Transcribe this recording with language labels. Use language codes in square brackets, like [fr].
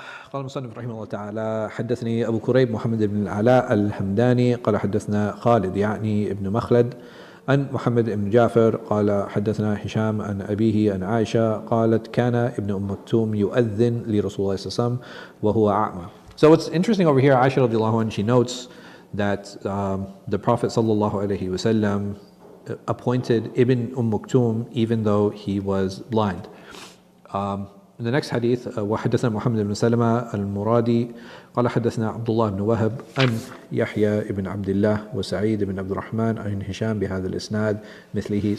[ar] قال المصنف رحمه الله تعالى: حدثني أبو كريب محمد بن العلاء الحمداني قال حدثنا خالد يعني ابن مخلد عن محمد بن جعفر قال حدثنا هشام عن أبيه عن عائشة قالت كان ابن أم مكتوم يؤذن لرسول الله صلى الله عليه وسلم وهو أعمى. [en] So what's interesting over here, Aisha radiallahu anha, she notes that the Prophet sallallahu alaihi wasallam appointed Ibn Maktum even though he was blind. In the next hadith, [ar] وحدثنا محمد بن سلمة المرادي قال حدثنا عبد الله بن وهب عن يحيى بن عبد الله وسعيد بن عبد الرحمن عن هشام بهذا الإسناد مثله.